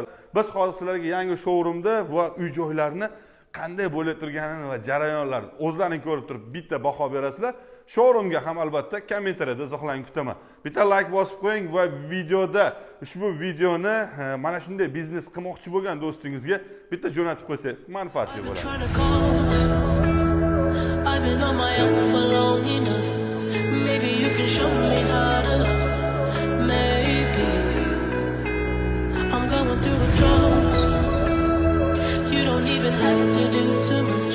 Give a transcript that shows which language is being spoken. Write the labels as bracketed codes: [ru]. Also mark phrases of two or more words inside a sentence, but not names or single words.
[uz] Biz hozir sizlarga yangi showroomda va uy-joylarni qanday bo'lib turganini va jarayonlarni o'zlaring ko'rib turib bitta baho berasizlar. Showroomga ham albatta kommentariyada izohlarni kutaman. Bitta like bosib qo'ying va videoda ushbu videoni mana shunday biznes qilmoqchi bo'lgan do'stingizga bitta jo'natib qo'ysangiz manfaatli bo'ladi. [en] Maybe you can show me how to love. Maybe I'm going through the droughts. You don't even have to do too much.